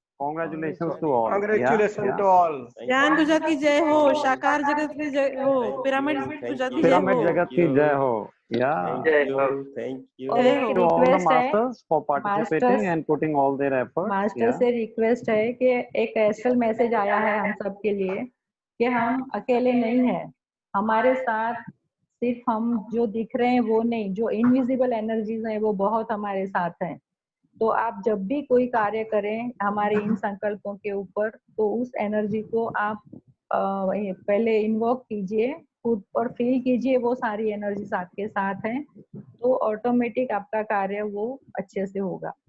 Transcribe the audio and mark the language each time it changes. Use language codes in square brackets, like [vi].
[en] Congratulations to all. Congratulations to all. [hi] ज्ञान गुजरात की जय हो, साकार जगत की जय हो, पिरामिड गुजरात की जय पिरामिड हो। जगत की जय हो। [en] Thank you. [hi] और एक [en] Thanks to all the [hi] request है [en] masters for participating and putting all their efforts. [hi] Master से रिक्वेस्ट है कि एक एस्ट्रल मैसेज आया है हम सब के लिए कि हम अकेले नहीं हैं, हमारे साथ सिर्फ हम जो दिख रहे हैं वो नहीं, जो इनविजिबल एनर्जीज हैं वो बहुत हमारे साथ हैं। तो आप जब भी कोई कार्य करें हमारे इन संकल्पों के ऊपर तो उस एनर्जी को आप पहले इन्वोक कीजिए खुद और फील कीजिए वो सारी एनर्जीज आपके साथ हैं तो ऑटोमेटिक आपका कार्य वो अच्छे से होगा।